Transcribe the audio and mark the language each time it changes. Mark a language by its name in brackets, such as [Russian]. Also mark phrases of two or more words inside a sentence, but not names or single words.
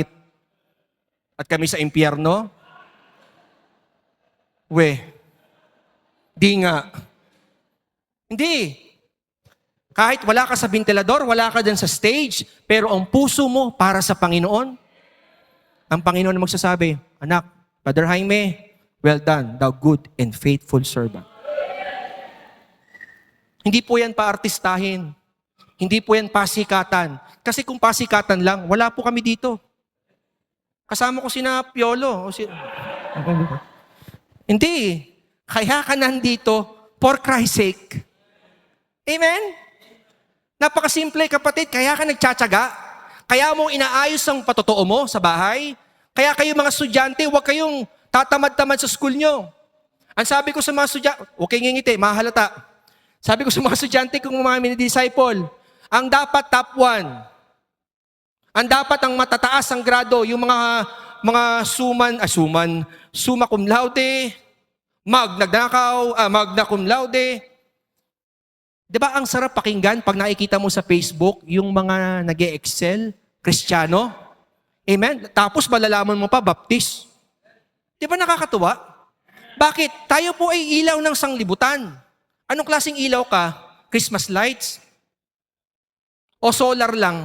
[Filipino] At kami sa impyerno? Di nga. Hindi. Kahit wala ka sa ventilador, wala ka dyan sa stage, pero ang puso mo para sa Panginoon, ang Panginoon na magsasabi, anak, [English] Brother Jaime, well done, thou good and faithful servant. [Filipino] Hindi po yan paartistahin. Hindi po yan pasikatan. Kasi kung pasikatan lang, wala po kami dito. Kasama ko sina Piolo. Hindi. Kaya ka nandito [English] for Christ's sake. [Filipino] Amen? Napakasimple kapatid. Kaya ka nagtsatsaga. Kaya mo inaayos ang patotoo mo sa bahay. Kaya kayo mga estudyante, huwag kayong tatamad-tamad sa school nyo. Ang sabi ko sa mga estudyante, huwag kayong ngingiti, mahalata. Sabi ko sa mga estudyante kong mga mini-disciple, ang dapat top 1, ang dapat ang matataas ang grado, yung mga [Latin] summa cum laude, magna cum laude. [Filipino] Diba ang sarap pakinggan pag nakikita mo sa Facebook, yung mga nag-e-excel, Kristiyano? Amen? Tapos malalaman mo pa, baptist. Diba nakakatuwa? Bakit? Tayo po ay ilaw ng sanglibutan. Anong klaseng ilaw ka? [English] Christmas lights? [Filipino] O solar lang?